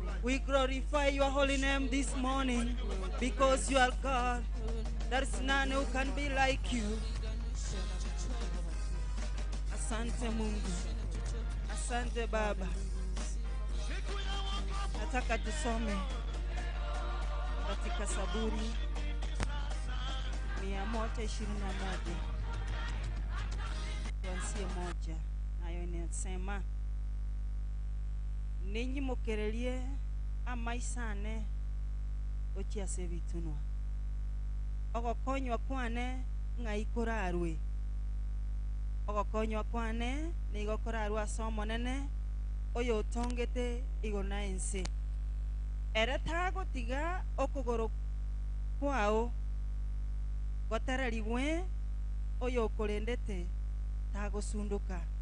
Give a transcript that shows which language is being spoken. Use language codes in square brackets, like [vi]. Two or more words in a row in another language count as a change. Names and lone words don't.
[en] We glorify your holy name this morning because you are God. There is none who can be like you. [sw] Asante Mungu. Asante Baba. Nataka tusome katika Zaburi 121 kuanzia 1, nayo inasema, [guz] ninyi mukererie amaisane ochiase bitunwa ogokonywa kwane ngaikorarwe ogokonywa kwane nigokorarwa somonene oyo otongete igona ense ere tagotiga okogoro kwao gotarariwe oyo okorendete tagosunduka